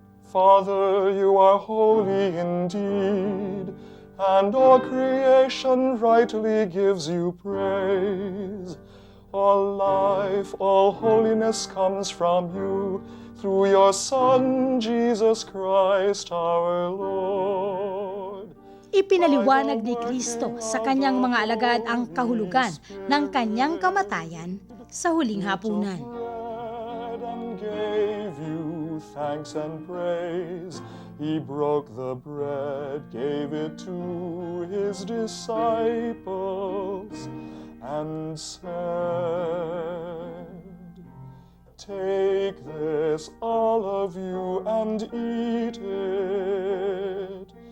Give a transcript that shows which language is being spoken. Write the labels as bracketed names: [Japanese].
[English] Father, you are holy indeed, and all creation rightly gives you praise. All life, all holiness comes from you, through your Son, Jesus Christ our Lord. [Filipino] Ipinaliwanag ni Kristo sa kanyang mga alagad ang kahulugan ng kanyang kamatayan sa huling hapunan. [English] Bread and gave you thanks and praise. He broke the bread, gave it to his disciples, and said, "Take this, all of you, and eat it.